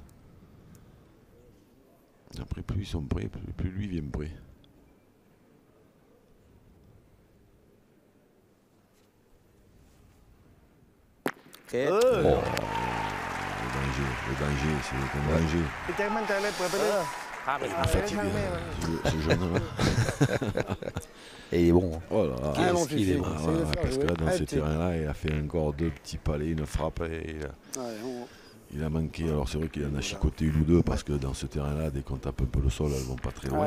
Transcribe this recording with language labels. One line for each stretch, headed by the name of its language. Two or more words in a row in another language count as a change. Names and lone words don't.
French: Après, plus ils sont prêts, plus lui vient prêt. Ok. Le danger, c'est un danger.
Thai: พี่แจ็คมั่นใจเลยเปิดไปเลย Khám đi.
French: Fatigué, ce jeune là. Et il est bon. Hein. Oh là là. Ah, non, Qu'est-ce qu'il est bon. Ah ouais, parce que là, dans Ah, ce t'es- terrain-là, il a fait encore 2 petits palais, une frappe. Et il a manqué. Alors, c'est vrai qu'il en a chicoté une ou deux parce que dans ce terrain-là, dès qu'on tape un peu le sol, elles vont pas très loin.